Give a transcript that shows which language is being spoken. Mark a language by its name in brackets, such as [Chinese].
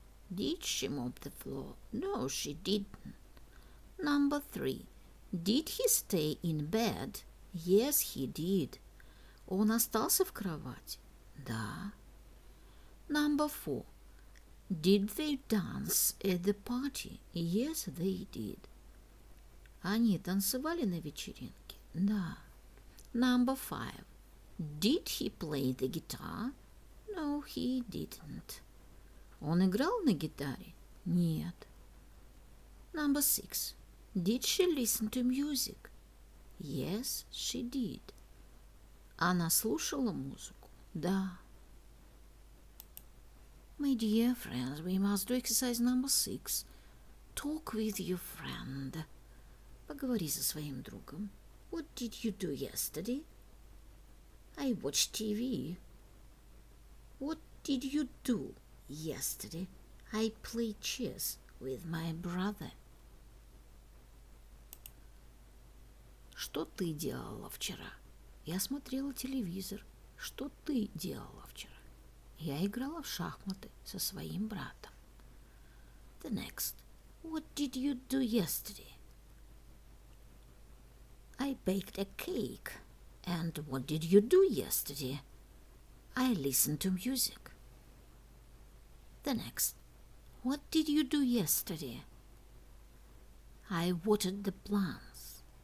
[English] Did she mop the floor? No, she didn't. Number 3. Did he stay in bed? Yes, he did. [Russian] Он остался в кровати? Да. [English] Number 4. Did they dance at the party? Yes, they did. [Russian] Они танцевали на вечеринке? Да. [English] Number 5. Did he play the guitar? No, he didn't. [Russian] Он играл на гитаре? Нет. [English] Number 6. Did she listen to music? Yes, she did. [Russian] Она слушала музыку? Да. [English] My dear friends, we must do exercise number 6. Talk with your friend. [Russian] Поговори со своим другом. [English] What did you do yesterday? I watched TV. What did you do yesterday? I played chess with my brother. [Russian] Что ты делала вчера? Я смотрела телевизор. Что ты делала вчера? Я играла в шахматы со своим братом. [English] The next. What did you do yesterday? I baked a cake. And what did you do yesterday? I listened to music. The next. What did you do yesterday? I watered the plants.